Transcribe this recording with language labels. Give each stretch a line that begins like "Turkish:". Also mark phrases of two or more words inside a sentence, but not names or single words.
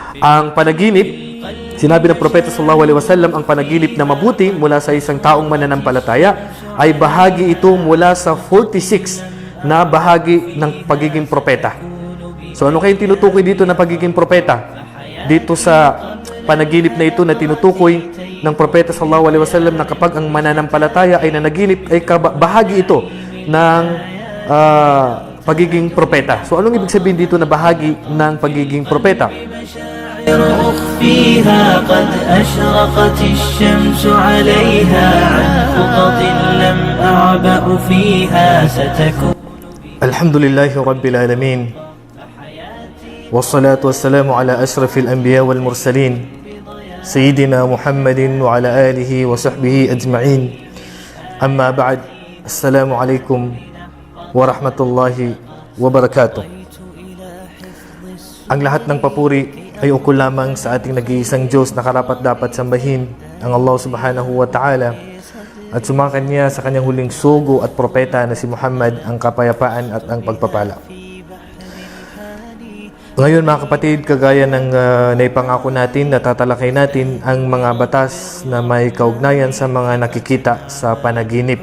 Filipino: Ang panaginip, sinabi ng Propeta
Arabic: صلى الله عليه وسلم,
Filipino: ang panaginip na mabuti mula sa isang taong mananampalataya ay bahagi ito mula sa 46 na bahagi ng pagiging propeta. So ano kayong tinutukoy dito na pagiging propeta? Dito sa panaginip na ito na tinutukoy ng Propeta
Arabic: صلى الله عليه وسلم
Filipino: na kapag ang mananampalataya ay nanaginip, ay bahagi ito ng pagiging propeta. So anong ibig sabihin dito na bahagi ng pagiging propeta? أخفيها قد أشرقت الشمس عليها عن خطط لم أعبأ فيها ستكون.
Arabic: الحمد لله رب العالمين والصلاة والسلام على أشرف الأنبياء والمرسلين سيدنا محمد وعلى آله وصحبه أجمعين. أما بعد، السلام عليكم ورحمة الله وبركاته.
Filipino: Ang lahat ng papuri ay ukol lamang sa ating nag-iisang Diyos na karapat-dapat sambahin, ang Allah
Arabic: سبحانه وتعالى,
Filipino: at sumakan niya sa kanyang huling sugo at propeta na si Muhammad ang kapayapaan at ang pagpapala. Ngayon mga kapatid, kagaya ng naipangako natin, natatalakay natin ang mga batas na may kaugnayan sa mga nakikita sa panaginip.